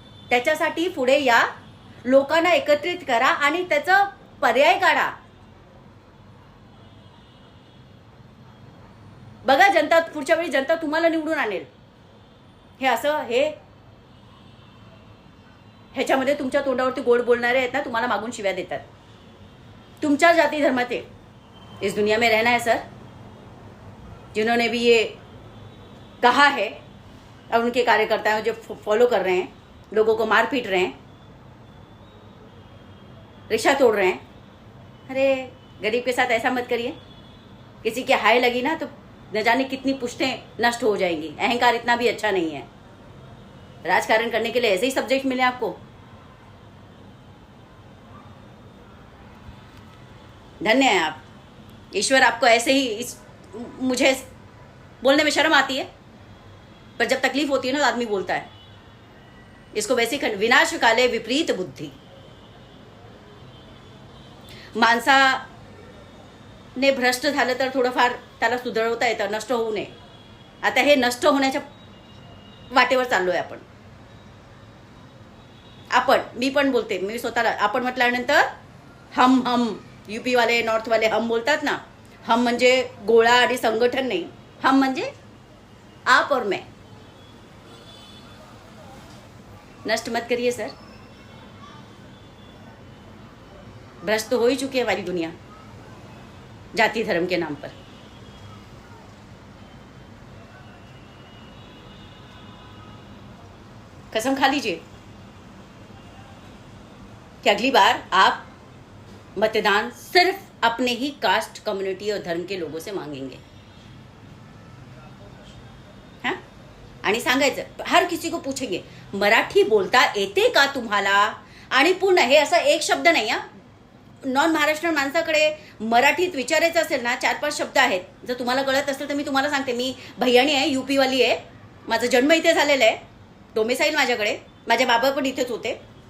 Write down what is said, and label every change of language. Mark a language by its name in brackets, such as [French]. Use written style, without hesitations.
[Marathi] त्याच्यासाठी पुढे या, लोकांना एकत्रित करा आणि त्याचा पर्याय काढा। बघा, जनता पुढच्या वेळी जनता तुम्हाला निवडून आणेल। हे असं ह्याच्यामध्ये तुमच्या तोंडावरती गोड बोलणारे आहेत ना, तुम्हाला मागून शिव्या देतात। तुमच्या जाती धर्माचे [Hindi] इस दुनिया में रहना है सर। जिन्होंने भी ये कहा है और उनके कार्यकर्ता जो फॉलो कर रहे हैं, लोगों को मार पीट रहे हैं, रिक्शा तोड़ रहे हैं, अरे गरीब के साथ ऐसा मत करिए। किसी की हाय लगी ना तो न जाने कितनी पुश्तें नष्ट हो जाएंगी। अहंकार इतना भी अच्छा नहीं है। राजकारण करने के लिए ऐसे ही सब्जेक्ट मिले आपको। धन्य है आप, ईश्वर आपको ऐसे ही मुझे बोलने में शर्म आती है, पर जब तकलीफ होती है ना तो आदमी बोलता है। इसको वैसे विनाश काले विपरीत बुद्धि। [Marathi] माणसाने भ्रष्ट झालं तर थोडंफार त्याला सुधारवता येतं, नष्ट होऊ नये। आता हे नष्ट होण्याच्या वाटेवर चाललोय आपण। मी पण बोलते, मी स्वतःला आपण म्हटल्यानंतर हम यूपी वाले, नॉर्थ वाले हम बोलतात ना, हम म्हणजे गोळा आणि संघटन नाही, हम म्हणजे [Hindi] आप और मैं। नष्ट मत करिए सर, भ्रष्ट हो ही चुकी है हमारी दुनिया जाति धर्म के नाम पर। कसम खा लीजिए कि अगली बार आप मतदान सिर्फ अपने ही कास्ट, कम्युनिटी और धर्म के लोगों से मांगेंगे। [Marathi] हाँ, आणि सांगायचं, [Hindi] हर किसी को पूछेंगे [Marathi] मराठी बोलता येते का तुम्हाला? आणि पूर्ण हे असं एक शब्द नाही हा। नॉन महाराष्ट्रीयन माणसाकडे मराठीत विचारायचं असेल ना, 4-5 शब्द आहेत। जर तुम्हाला कळत असेल तर मी तुम्हाला सांगते। मी भैयाणी आहे, यूपी वाली आहे, माझा जन्म इथे झालेला आहे, डोमिसाईल माझ्याकडे, माझे बाबा पण इथेच होते।